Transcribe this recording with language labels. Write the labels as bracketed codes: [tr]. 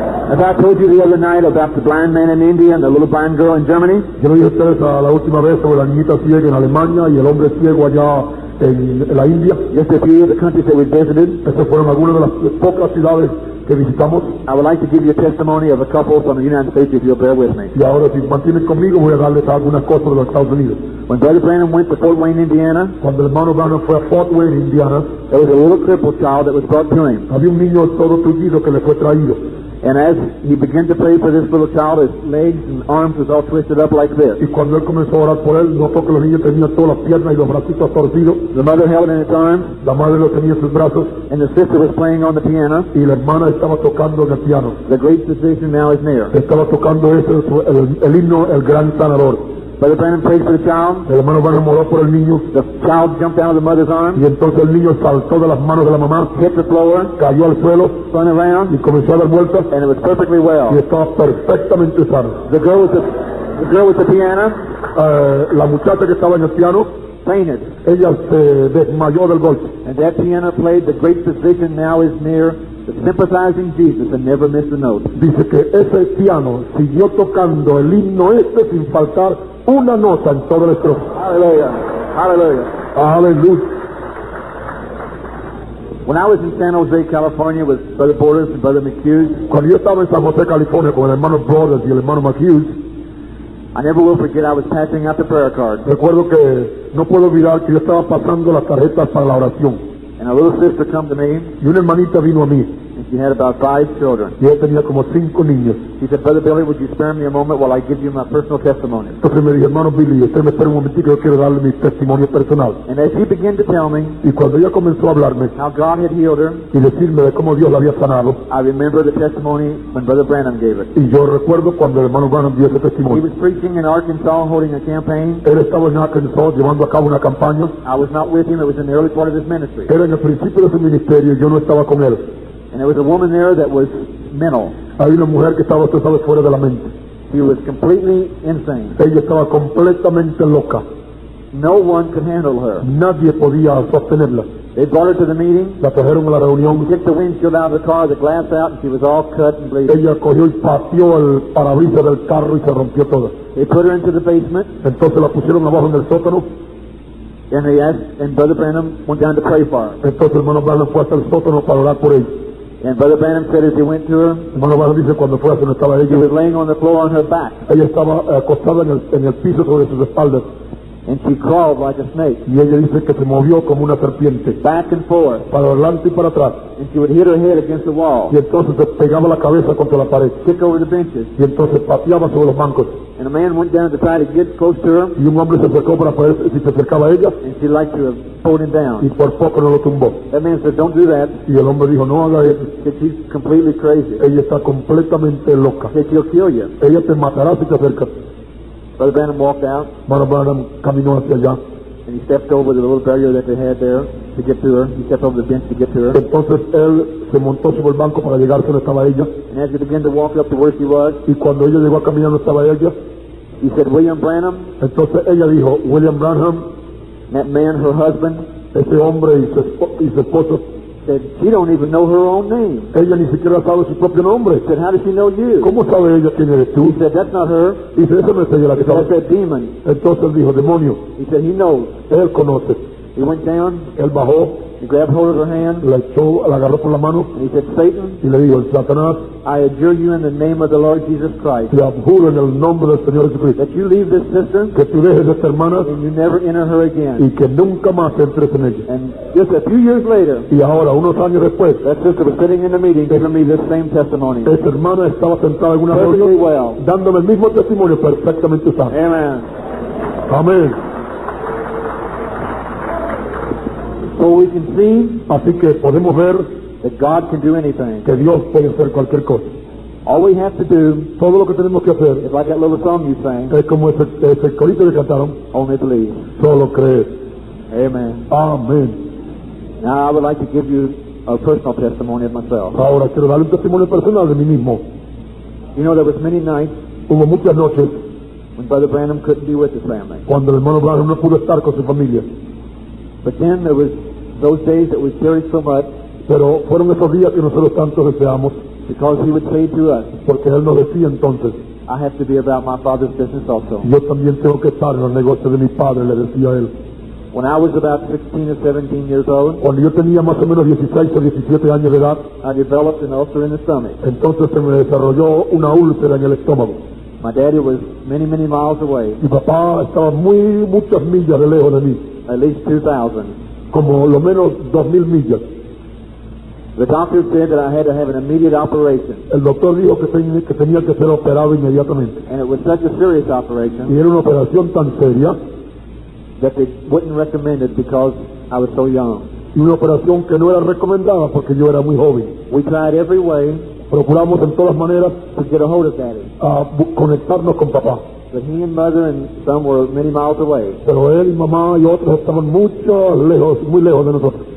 [en] As I told you the other night about the blind man in India and the little blind girl in Germany, [es] Yo le dije a ustedes la última vez sobre la niñita ciega en Alemania y el hombre ciego allá en la India. [en] just a few of the countries that we visited. [es] Estas fueron algunas de las pocas ciudades que visitamos. [en] I would like to give you a testimony of a couple from the United States, if you'll bear with me. [es] Y ahora, si mantienen conmigo, voy a darles algunas cosas de los Estados Unidos. [en] When Brother Branham went to Fort Wayne, Indiana, [es] Cuando el hermano Branham fue a Fort Wayne, Indiana, [en] there was a little crippled child that was brought to him. [es] había un niño todo tullido que le fue traído. [en] And as he began to pray for this little child, his legs and arms was all twisted up like this. [es] Y cuando él comenzó a orar por él, notó que los niños tenían todas las piernas y los bracitos torcidos. [en] The mother held it in its arms, [es] La madre lo tenía en sus brazos [en] and the sister was playing on the piano. [es] y la hermana estaba tocando en el piano. [en] The great physician now is near. [es] Estaba tocando el himno, el gran sanador. [en] Brother Branham prayed for the child. [es] El hermano Branham oró por el niño. [en] The child jumped out of the mother's arms, [es] Y entonces el niño saltó de las manos de la mamá, [en] hit the floor, [es] cayó al suelo [en] spun around, [es] y comenzó a dar vueltas [en] and it was perfectly [es] y [en] well. [es] estaba perfectamente sano. [en] The girl with the piano [es] La muchacha que estaba en el piano, [en] fainted, [es] ella se desmayó del golpe. [en] and that piano played "The Great Physician Now Is Near," the sympathizing Jesus, and never missed a note. [es] Dice que ese piano siguió tocando el himno sin faltar una nota en toda la estrofa. [en] Hallelujah. Hallelujah. [es] Aleluya. [en] When I was in San Jose, California with Brother Borders and Brother McHughes, [es] Cuando yo estaba en San José, California, con el hermano Brothers y el hermano McHughes, [en] I never will forget I was passing out the prayer cards, [es] recuerdo que no puedo olvidar que yo estaba pasando las tarjetas para la oración. [en] and a little sister come to me, [es] Y una hermanita vino a mí, [en] and she had about 5 children. [es] y ella tenía como 5 niños. [en] She said, "Brother Billy, would you spare me a moment while I give you my personal testimony?" [es] Entonces me dije, hermano Billy, usted me espera un momentito, yo quiero darle mi testimonio personal. [en] And as she began to tell me [es] Y cuando ella comenzó a hablarme [en] how God had healed her, [es] y decirme de cómo Dios la había sanado, [en] I remember the testimony when Brother Branham gave it. [es] y yo recuerdo cuando el hermano Branham dio ese [en] He [es] testimonio. [en] was preaching in Arkansas, holding a campaign. [es] Él estaba en Arkansas llevando a cabo una campaña. [en] I was not with him. It was in the early part of his ministry. [es] Era en el principio de su ministerio y yo no estaba con él. [en] And there was a woman there that was mental. [es] Hay una mujer que estaba, usted sabe, fuera de la mente. [en] She was completely insane. [es] Ella estaba completamente loca. [en] No one could handle her. [es] Nadie podía sostenerla. [en] They brought her to the meeting, [es] La trajeron a la reunión. [en] kicked the windshield out of the car, the glass out, and she was all cut and bleeding. [es] Ella cogió y pateó el parabrisas del carro y se rompió toda. [en] They put her into the basement, [es] Entonces la pusieron abajo en el sótano. [en] and they asked, and Brother Branham went down to pray for her. [es] Entonces el hermano Branham fue hasta el sótano para orar por ella. [en] And Brother Branham said as he went to her, [es] El hermano Branham dice cuando fue a donde estaba [en] she was [es] ella, [en] laying on the floor on her back, [es] ella estaba acostada en el piso sobre sus espaldas. [en] and she crawled like a snake, [es] Y ella dice que se movió como una serpiente, [en] back and forth, [es] para adelante y para atrás. [en] and she would hit her head against the wall, [es] Y entonces se pegaba la cabeza contra la pared. [en] kick over the benches. [es] Y entonces pateaba sobre los bancos. [en] And a man went down to try to get close to her, [es] Y un hombre se acercó para ver si se acercaba a ella [en] and she'd like to have pulled him [es] y [en] down. [es] por poco no lo tumbó. [en] That man said, "Don't do that." [es] Y el hombre dijo, no haga eso. [en] He said, "She's completely crazy." [es] Ella está completamente loca. [en] He said, "She'll kill you." [es] Ella te matará si te acercas. [en] Brother Branham walked out, [es] Hermano Branham caminó hacia allá. [en] and he stepped over the little barrier that they had there to get to her. He stepped over the bench to get to her. [es] Entonces él se montó sobre el banco para llegar donde estaba ella. [en] And as he began to walk up to where she was, [es] Y cuando ella llegó a caminar donde estaba ella, [en] he said, "William Branham," [es] entonces ella dijo, William Branham, [en] that man, her husband, [es] ese hombre y su esposo, [en] said, "She don't even know her own name." [es] ella ni siquiera sabe su propio nombre. [en] He said, "How does she know you?" [es] ¿Cómo sabe ella quién eres tú? [en] He said, "That's not her." [es] Dice, esa no es ella la que [en] He said, "That's [es] sabe. [en] that demon." [es] Entonces dijo, demonio, [en] He said, "He knows." [es] él conoce. [en] He went down, [es] Él bajó, [en] he grabbed hold of her hand, [es] la echó, la agarró por la mano [en] and he said, "Satan, [es] y le dijo, Satanás, [en] I adjure you in the name of the Lord Jesus Christ [es] te abjuro en el nombre del Señor Jesucristo, [en] that you leave this sister [es] que tú dejes a esta hermana [en] and you never enter her again." [es] y que nunca más entres en ella. [en] And just a few years later, [es] Y ahora, unos años después, [en] that sister was sitting in the meeting giving me this same testimony. [es] esta hermana estaba sentada en una [en] Perfectly [es] reunión [en] well. [es] dándome el mismo testimonio perfectamente sano. [en] Amen. [es] Amén. [en] So we can see [es] Así que podemos ver [en] that God can do anything. [es] que Dios puede hacer cualquier cosa. [en] All we have to do [es] Todo lo que tenemos que hacer [en] is like that little song you sang, [es] es como ese corito que cantaron, [en] only believe. [es] solo creer. [en] Amen. [es] Amén. [en] Now I would like to give you a personal testimony of myself. [es] Ahora quiero darle un testimonio personal de mí mismo. [en] You know, there was many nights [es] Hubo muchas noches [en] when Brother Branham couldn't be with his family. [es] cuando el hermano Branham no pudo estar con su familia. [en] But then there was those days that we cherished so much [es] Pero fueron esos días que nosotros tanto deseamos, [en] because he would say to us, [es] porque él nos decía entonces, [en] "I have to be about my Father's business also." [es] yo también tengo que estar en el negocio de mi padre, le decía a él. [en] When I was about 16 or 17 years old, [es] Cuando yo tenía más o menos 16 o 17 años de edad, [en] I developed an ulcer in the stomach. [es] entonces se me desarrolló una úlcera en el estómago. [en] My daddy was many, many miles away, [es] Mi papá estaba muchas millas de lejos de mí, [en] at least 2,000. [es] como lo menos 2000 millas. [en] The doctor said that I had to have an immediate operation, [es] El doctor dijo que tenía que ser operado inmediatamente. [en] and it was such a serious [es] Y [en] operation [es] era una operación tan seria, [en] that they wouldn't recommend it because I was so young. [es] y una operación que no era recomendada porque yo era muy joven. [en] We tried every way [es] Procuramos en todas maneras [en] to get a hold of Daddy. [es] conectarnos con papá. [en] But he and mother and some were many miles away. [es] Pero él y mamá y otros estaban muy lejos de nosotros.